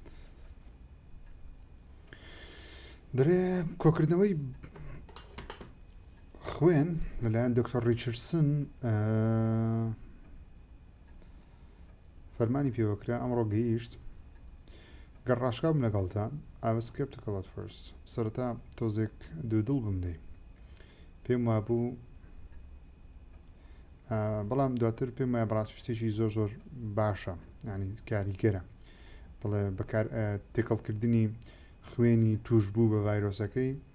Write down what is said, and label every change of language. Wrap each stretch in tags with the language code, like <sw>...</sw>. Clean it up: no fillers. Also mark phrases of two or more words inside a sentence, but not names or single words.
<ckb>دەرێ کۆکردنەوەی خوێن لەلایەن دکتۆر ریچاردسن فەرمانی پێوەکرا ئەمڕۆ گەیشت گەڕاشکا بم لەگەڵتان</ckb> <en>I was skeptical at first</en> <ckb>سەرەتا تۆزێک دوودڵ بم دەی پێم وابوو بەڵام دواتر پێم وایە بەڕاستی شتێکی زۆر زۆر باشە ینی کاریگەرە بڵێ بەکار تێکەڵکردنی خوێنی توش بوو بە ڤایرۆسەکەی</ckb>